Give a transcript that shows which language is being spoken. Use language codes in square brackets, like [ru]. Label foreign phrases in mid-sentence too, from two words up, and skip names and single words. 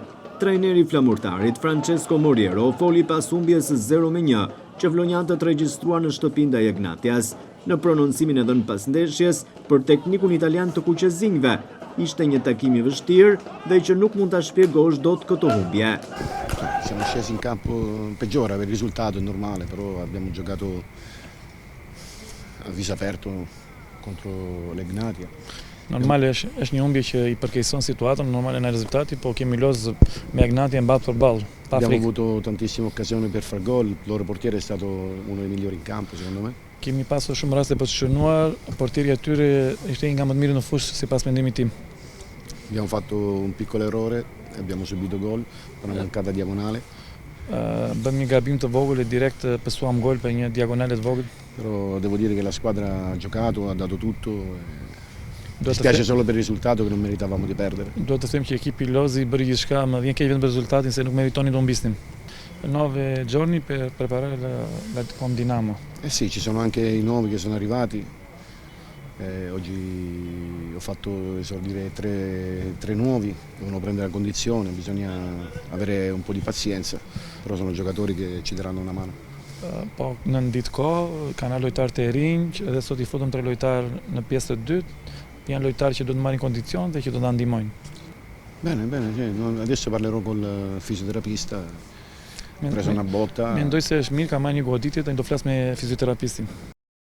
[sq] Trajneri Flamurtarit, Francesco Moriero, foli pas humbjes 0-1 që vlonjatët regjistruan në shtëpinë ndaj Egnatias. Në prononcimin e dhënë pas ndeshjes për teknikun italian të kuqezinjve, ishte një takim i vështirë dhe që nuk mund ta shpjegosh dot këtë humbje. [it] Siamo scesi in campo peggiore, per il risultato è normale, però abbiamo giocato a viso aperto contro l'Egnatia. [sq] Normal është një humbje që i përkeqëson situatën, normal në rezultati, po kemi lozë me Egnatia mbatë për ballë. [it] Abbiamo avuto tantissime occasioni per far gol, il loro portiere è stato uno dei migliori in campo, secondo me. [sq] Kemi pasur shumë raste për të shënuar, portieri i tyre ishte një nga më të mirë në fushë sipas mendimit tim. [it] Abbiamo fatto un piccolo errore, abbiamo subito gol, per una mancata diagonale. [sq] Bëm një gabim të vogël e direkt pësuam gol për një diagonale të vogël. [it] Però devo dire che la squadra ha giocato, ha dato tutto. Mi spiace solo per il risultato che non meritavamo di perdere. [sq] Duhet të them që ekipi Lozi bëri gjithçka, më vjen keq vetëm për rezultatin se nuk meritonin të humbisnin. [it] 9 giorni per preparare con Dinamo. Eh sì, ci sono anche i nuovi che sono arrivati. Oggi ho fatto esordire tre nuovi, devono prendere la condizione, bisogna avere un po' di pazienza, però sono giocatori che ci daranno una mano. [sq] Po në ditë kohë kanë lojtarë të rinj dhe sot i futëm 3 lojtarë në pjesë të dytë. Janë lojtarë që do të marrin kondicion dhe që do të ndihmojnë. [it] Bene, adesso parlerò col fisioterapista. Ho preso una botta. [sq] Mendoj se është mirë, ka marrë një goditje dhe do flas me fizioterapistin.